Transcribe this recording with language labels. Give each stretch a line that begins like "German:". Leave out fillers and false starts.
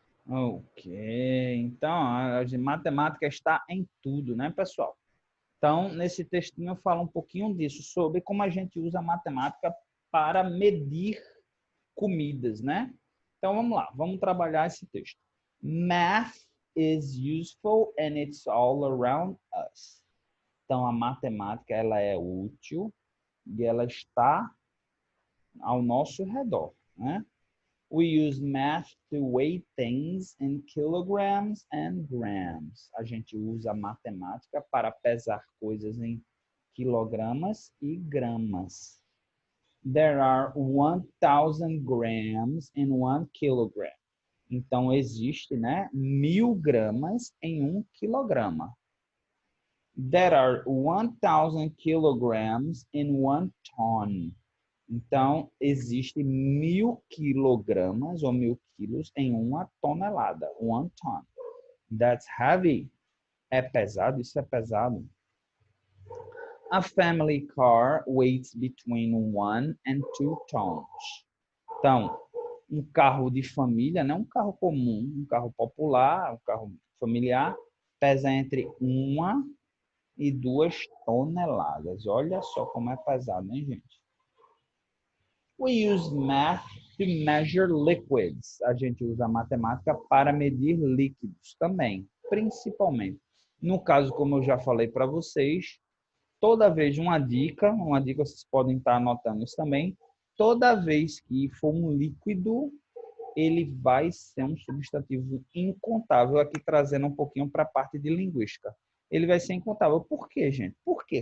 Portuguese: Ok, então a matemática está em tudo, né, pessoal? Então, nesse textinho eu falo um pouquinho disso, sobre como a gente usa a matemática para medir comidas, né? Então, vamos lá, vamos trabalhar esse texto.
English: Math is useful and it's all around us.
Portuguese: Então, a matemática, ela é útil e ela está ao nosso redor, né?
English: We use math to weigh things in kilograms and grams.
Portuguese: A gente usa a matemática para pesar coisas em quilogramas e gramas.
English: There are 1,000 grams in 1 kilogram.
Portuguese: Então, existe, né, 1.000 gramas em 1 quilograma.
English: There are 1,000 kilograms in 1 ton.
Portuguese: Então, existe 1.000 quilogramas ou 1.000 quilos em 1 tonelada.
English: 1 ton. That's heavy.
Portuguese: É pesado? Isso é pesado.
English: A family car weighs between 1 and 2 tons.
Portuguese: Então, um carro de família, não um carro comum, um carro popular, um carro familiar, pesa entre 1 e 2 toneladas. Olha só como é pesado, hein, gente?
English: We use math to measure liquids.
Portuguese: A gente usa a matemática para medir líquidos também, principalmente. No caso, como eu já falei para vocês, toda vez uma dica vocês podem estar anotando isso também, toda vez que for um líquido, ele vai ser um substantivo incontável, aqui trazendo um pouquinho para a parte de linguística. Ele vai ser incontável. Por quê, gente? Por quê?